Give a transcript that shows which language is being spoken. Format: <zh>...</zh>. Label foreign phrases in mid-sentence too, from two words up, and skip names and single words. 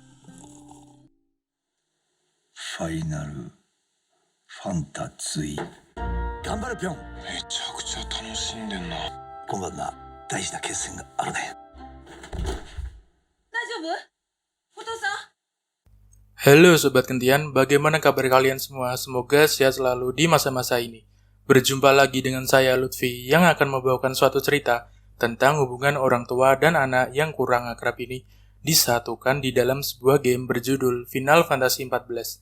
<ja>ファイナルファンタズイ。頑張れぴょん。めちゃくちゃ楽しんでんな。今晩な、大事な決戦があるね。大丈夫？お父さん？</ja> <id>Halo Sobat Gentian, bagaimana kabar kalian semua? Semoga sehat selalu di masa-masa ini. Berjumpa lagi dengan saya Lutfi yang akan membawakan suatu cerita tentang hubungan orang tua dan anak yang kurang akrab ini disatukan di dalam sebuah game berjudul Final Fantasy XIV.</id>